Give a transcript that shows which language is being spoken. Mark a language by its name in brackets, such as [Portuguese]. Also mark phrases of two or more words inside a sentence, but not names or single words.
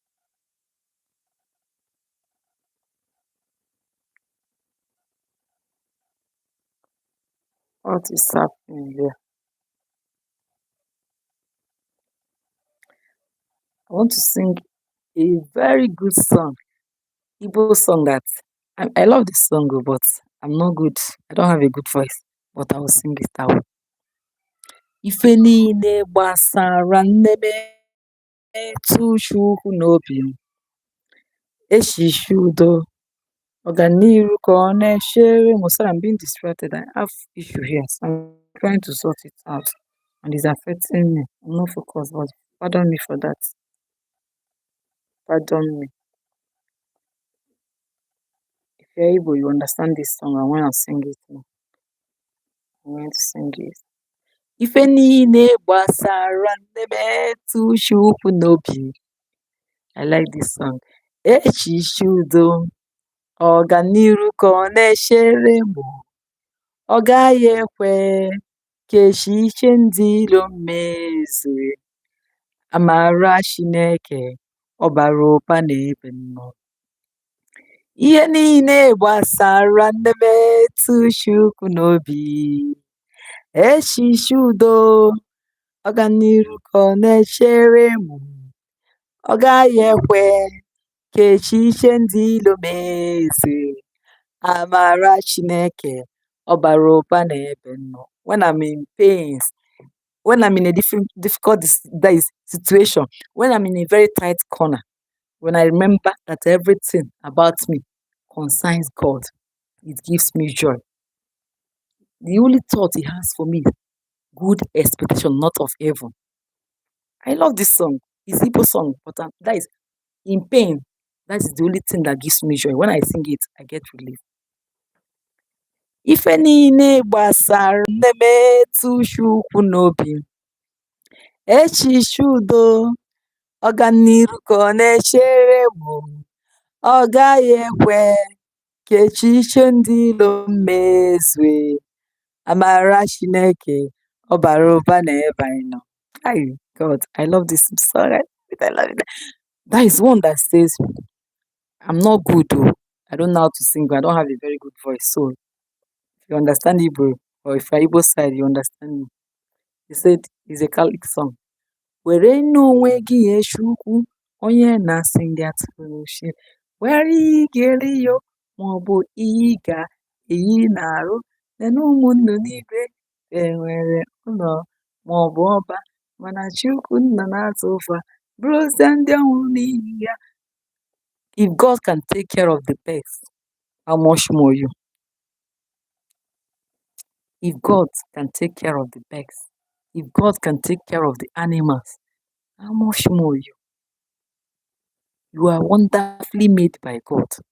[English] What is happening here? I want to sing a very good song, Igbo song that I love this song, but I'm not good. I don't have a good voice, but I will sing it out. [Igbo] Ife niile gbasara nne m etu Chukwu n'obi m. Eshishudo. Ọganiru ka ọ na-echere m. [English] Sorry, I'm being distracted. I have issue here. So I'm trying to sort it out. And it's affecting me. I'm not focused, but pardon me for that. Pardon me. If you're able, you understand this song. I want to sing it now. I'm going to sing it. [Igbo] Ife niile gbasara nnemetụ Chukwu n'obi. [English] I like this song. [Igbo] Echiche udo, ọganiru ka ọ na-echere m. Ọ gaghị ekwe ka echiche ndị iro m mezue. Amara Chineke, ọ bara ụba n'ebe m nọ. Ihe niile gbasara nnemetụ Chukwu n'obi. Echiche udo, ọganiru ka ọ na-echere m. Ọ gaghị ekwe ka echiche ndị iro mezue. Amara Chineke, ọ bara ụba n'ebe m nọ. [English] When I'm in pains, when I'm in a difficult situation, when I'm in a very tight corner, when I remember that everything about me concerns God, it gives me joy. The only thought He has for me is good expectation, not of evil. I love this song. It's a Igbo song, but that is in pain. That is the only thing that gives me joy. When I sing it, I get relief. [Igbo] Ife niile gbasara nnemetụ Chukwu n'obi. Echiche udo, ọganiru ka ọ na-echere m. Ọ gaghị ekwe ka echiche ndị iro m mezue. Amara Chineke, ọ bara ụba n'ebe anyị nọ. [English] Hi, God, I love this song. I love it. That is one that says, I'm not good though. I don't know how to sing, but I don't have a very good voice. So if you understand Igbo, or if you're Igbo side, you understand me. He said it's a Catholic song. [Igbo] Were n'onwe gị nye Chukwu, onye na-asị ndị atụrụ uche. Were igere yo, maọbụ ihe ị ga-eyi n'arụ. Lee ụmụnne n'igwe enwere ụlọ maọbụ ọba, mana Chukwu nna na-azụ ụfa, bụrụzie ndị ọnwụ n'ihi ya. [English] If God can take care of the pets, how much more you? If God can take care of the pets, if God can take care of the animals, how much more you? You are wonderfully made by God.